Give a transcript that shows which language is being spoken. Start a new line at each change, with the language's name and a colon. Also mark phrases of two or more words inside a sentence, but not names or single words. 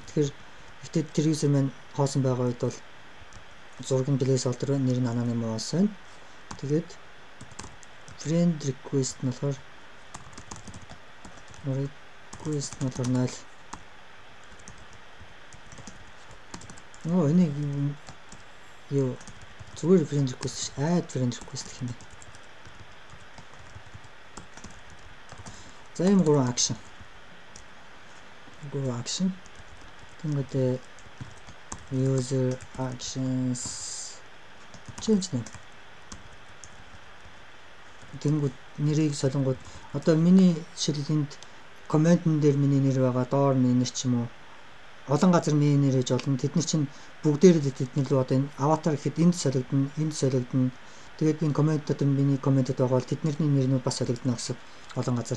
Mongolian: Тэгэхээр ихтэй тэр user маань хоосон байгаа үед бол зураг нь placeholder байна, нэр нь anonymous байна. Тэгээд
English: friend request
Mongolian: нь болохоор 0. Энийг юу зүгээр
English: friend request add friend request
Mongolian: гэх юм бэ. За ийм 3 action.
English: Тэнгүүд user actions change name.
Mongolian: Тэнгүүд нэрийг солонгууд одоо миний жишээлбэл комментэн дээр миний нэр байгаа, доор миний нэр ч юм уу олон газар миний нэр ээж болно. Тэд нар чинь бүгдээр тэдний л одоо энэ аватар гэхэд энд солигдно. Тэгээд би коммент одоо миний комментэд байгаа бол тэдний нэрнүүд бас солигдно гэсэн олон газар.